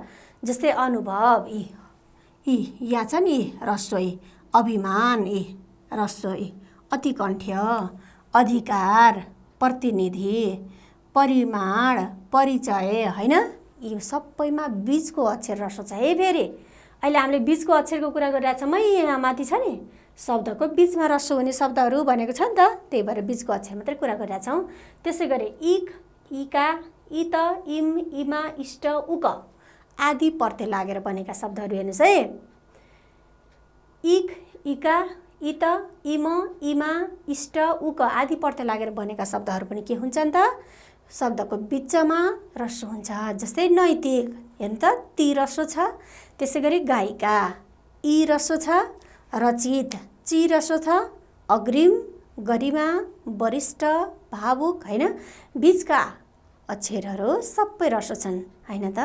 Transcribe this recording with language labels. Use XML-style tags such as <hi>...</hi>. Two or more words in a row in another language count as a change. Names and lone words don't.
<ne>जस्तै अनुभव, यी या छ नि ह्रस्व, अभिमान, यी ह्रस्व, अतिकण्ठ्य, अधिकार, प्रतिनिधि, परिमाण, परिचय, होइन, यो सबैमा बिचको अक्षर ह्रस्व छ है। फेरि अहिले हामीले बिचको अक्षरको कुरा गरिरहेछौँ है। यहाँ माथि छ नि शब्दको बिचमा ह्रस्व हुने शब्दहरू भनेको छ नि त, त्यही भएर बिचको अक्षर मात्रै कुरा गरिरहेछौँ। त्यसै गरी इक, इका, इत, इम, इमा, इष्ट, उक आदि प्रत्यय लागेर बनेका शब्दहरू हेर्नुहोस् है। इक, इका, इत, इम, इमा, इष्ट, उक आदि प्रत्यय लागेर बनेका शब्दहरू पनि के हुन्छन् त, शब्दको बिचमा ह्रस्व हुन्छ। जस्तै नैतिक, हेर्नु त, ती ह्रस्व छ। त्यसै गरी गायिका, यी ह्रस्व छ। रचित, ची ह्रस्व छ। अग्रिम, गरिमा, वरिष्ठ, भावुक, होइन, बिचका अक्षरहरू सबै ह्रस्व छन्, होइन त।</ne>